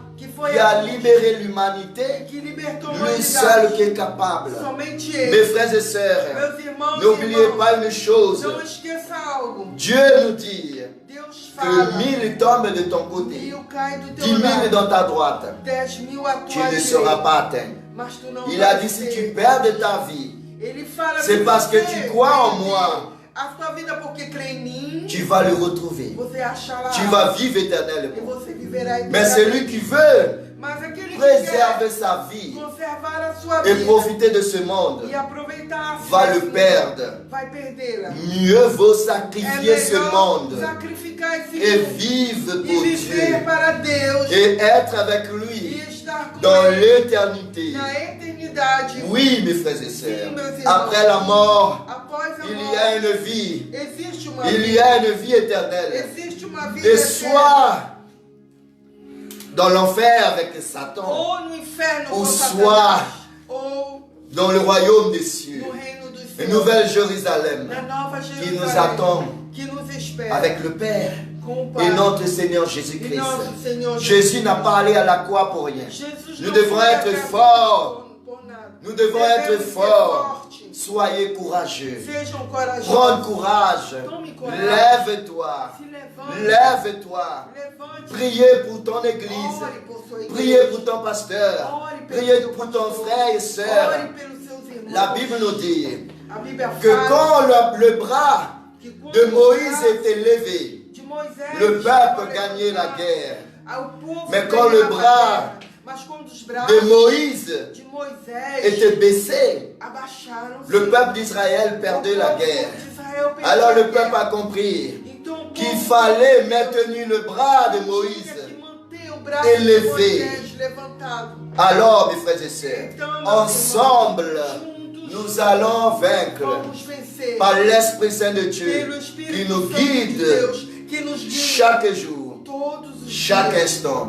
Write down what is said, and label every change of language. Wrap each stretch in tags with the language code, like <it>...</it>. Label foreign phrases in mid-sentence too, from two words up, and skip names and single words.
<pt>que foi</pt> <fr>qui a libéré l'humanité,</fr> <pt>que libertou a</pt> <fr>lui seul</fr> <pt>humanidade.</pt> <fr>qui est capable.</fr> <pt>Somente</pt> <fr>Mes</fr> <pt>Ele.</pt> <fr>frères et sœurs,</fr> <pt>Meus irmãos e</pt> <fr>n'oubliez</fr> <pt>irmãs,</pt> <fr>pas une chose.</fr> <pt>não esqueça algo.</pt> <fr>Dieu nous dit</fr> <pt>Deus que fala,</pt> <fr>1000 tombent de ton côté,</fr> <pt>1000 cai do 10 teu 000 lado,</pt> <fr>dans ta droite.</fr> <pt>10.000 à</pt> <fr>Tu</fr> <pt>tua</pt> <fr>ne seras</fr> <pt>direita,</pt> <fr>pas atteint.</fr> <pt>mas tu não</pt> <fr>Il a</fr> <pt>vais</pt> <fr>dit si tu</fr> <pt>ser.</pt> <fr>perds ta vie,</fr> <pt>Ele fala,</pt> <fr>c'est</fr> <pt>se</pt> <fr>parce que</fr> <pt>você</pt> <fr>tu crois en</fr> <pt>perder</pt> <fr>moi.</fr> <pt>a sua vida porque crê em mim,</pt> <fr>tu vas le retrouver.</fr> <pt>você achará</pt> <fr>Tu vas vivre</fr> <pt>e</pt> <fr>éternellement.</fr> <pt>você viverá</pt> <fr>Mais celui</fr> <pt>eternamente.</pt> <fr>qui veut</fr> <pt>Mas aquele que</pt> <fr>préserver</fr> <pt>quer</pt> <fr>sa vie</fr> <pt>conservar a sua</pt> <fr>et</fr> <pt>vida</pt> <fr>profiter de ce monde</fr> <pt>e aproveitar a</pt> <fr>va</fr> <pt>sua</pt> <fr>le</fr> <pt>vida,</pt> <fr>perdre.</fr> <pt>vai perdê-la.</pt> <fr>Mieux vaut</fr> <pt>É</pt> <fr>sacrifier ce</fr> <pt>melhor</pt> <fr>monde</fr> <pt>sacrificar esse</pt> <fr>et</fr> <pt>mundo</pt> <fr>vivre</fr> <pt>e</pt> <fr>pour</fr> <pt>viver</pt> <fr>Dieu</fr> <pt>para Deus</pt> <fr>et être avec</fr> <pt>e</pt> <fr>lui</fr> <pt>estar com</pt> <fr>dans</fr> <pt>Ele</pt> <fr>l'éternité.</fr> <pt>na eternidade.</pt> <fr>Oui, mes frères et sœurs,</fr> <pt>Sim, meus irmãos.</pt> <fr>après la mort,</fr> <pt>Após a</pt> <fr>il y</fr> <pt>morte,</pt> <fr>a une vie.</fr> <pt>existe uma</pt> <fr>Il y</fr> <pt>vida.</pt> <fr>a une vie éternelle.</fr> <pt>Existe uma vida</pt> <fr>Et</fr> <pt>eterna.</pt> <fr>soit dans l'enfer avec Satan,</fr> <pt>Ou no inferno</pt> <fr>ou</fr> <pt>com</pt> <fr>soit</fr> <pt>Satanás, ou</pt> <fr>dans le royaume des cieux,</fr> <pt>no reino dos</pt> <fr>une</fr> <pt>céus,</pt> <fr>nouvelle Jérusalem</fr> <pt>na nova</pt> <fr>qui nous</fr> <pt>Jerusalém,</pt> <fr>attend</fr> <pt>que nos espera</pt> <fr>avec le Père</fr> <pt>com o</pt> <fr>et</fr> <pt>Pai</pt> <fr>notre Seigneur</fr> <pt>e</pt> <fr>Jésus-Christ.</fr> <pt>nosso Senhor</pt> <fr>Jésus n'a pas allé à la croix pour rien.</fr> <pt>Jesus</pt> <fr>Nous</fr> <pt>não</pt> <fr>devons</fr> <pt>foi à</pt> <fr>être</fr> <pt>cruz</pt> <fr>forts.</fr> <pt>por nada.</pt> <fr>Nous devons</fr> <pt>Devemos</pt> <fr>être</fr> <pt>ser</pt> <fr>forts.</fr> <pt>fortes.</pt> <fr>Soyez courageux.</fr> <pt>Sejam corajosos.</pt> <fr>Prends courage.</fr> <pt>Tome coragem.</pt> <fr>Lève-toi.</fr> <pt>Se levante.</pt> <fr>Lève-toi.</fr> <pt>Levante.</pt> <fr>Priez pour ton église.</fr> <pt>Ore por sua igreja.</pt> <fr>Priez pour ton pasteur.</fr> <pt>Ore pelo</pt> <fr>Priez</fr> <pt>seu</pt> <fr>pour ton</fr> <pt>pastor.</pt> <fr>frère et sœur.</fr> <pt>Ore pelos seus irmãos.</pt> <fr>La Bible nous dit</fr> <pt>A Bíblia</pt> <fr>que</fr> <pt>fala</pt> <fr>quand le bras</fr> <pt>que quando</pt> <fr>de</fr> <pt>o</pt> <fr>Moïse</fr> <pt>braço</pt> <fr>était levé,</fr> <pt>de Moisés</pt> <fr>le</fr> <pt>estava</pt> <fr>peuple gagnait la</fr> <pt>levantado,</pt> <fr>guerre.</fr> <pt>o povo</pt> <fr>Mais quand</fr> <pt>ganhava</pt> <fr>le</fr> <pt>a</pt> <fr>bras</fr> <pt>guerra. Mas quando os braços</pt> <fr>de Moïse</fr> <pt>de Moisés</pt> <fr>était baissé,</fr> <pt>abaixaram-se,</pt> <fr>le peuple d'Israël perdait la guerre. Alors le peuple a compris</fr> <pt>Então,</pt> <fr>qu'il fallait maintenir le bras de Moïse. élevé. Alors, mes frères et sœurs, ensemble, nous allons vaincre par l'Esprit Saint de Dieu qui nous guide chaque jour, chaque instant.</fr>